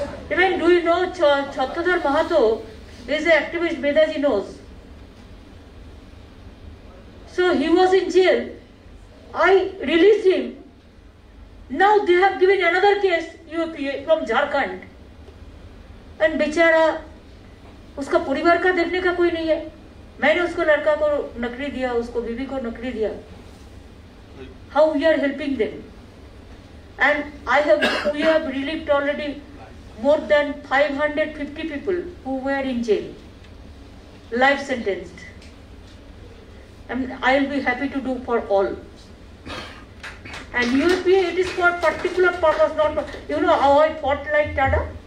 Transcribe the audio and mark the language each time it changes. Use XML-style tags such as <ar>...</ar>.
<en>Even do you know Chhatradhar Mahato is an activist, Bedaji knows. So he was in jail. I released him. Now they have given another case, UAPA from Jharkhand.</en> <hi>And बेचारा उसका परिवार का देखने का कोई नहीं है. मैंने उसको लड़का को नौकरी दिया, उसको बीवी को नौकरी दिया.</hi> <en>How we are helping them? And we have relieved already more than 550 people who were in jail, life sentenced. And I will be happy to do for all. And UAPA, it is for particular purpose, not for, you know how I fought like Tada?</en>